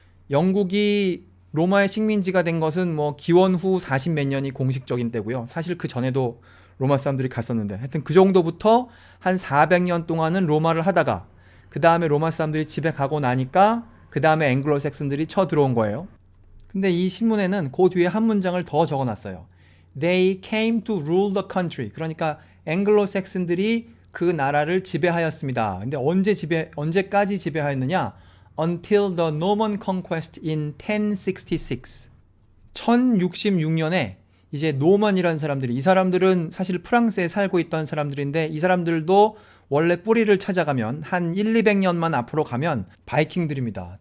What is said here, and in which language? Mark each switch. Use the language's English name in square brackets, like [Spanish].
[Korean] 영국이 로마의 식민지가 된 것은 뭐 기원 후 40 몇 년이 공식적인 때고요. 사실 그 전에도 로마 사람들이 갔었는데 하여튼 그 정도부터 한 400년 동안은 로마를 하다가 그 다음에 로마 사람들이 집에 가고 나니까 그 다음에 앵글로색슨들이 쳐들어온 거예요. 근데 이 신문에는 그 뒤에 한 문장을 더 적어놨어요. [English] They came to rule the country. [Korean] 그러니까 앵글로색슨들이 그 나라를 지배하였습니다. 근데 언제까지 지배하였느냐? [English] Until the Norman Conquest in 1066. [Korean] 1066년에 이제 노먼이라는 사람들이, 이 사람들은 사실 프랑스에 살고 있던 사람들인데, 이 사람들도 원래 뿌리를 찾아가면 한 200년만 앞으로 가면 바이킹들입니다.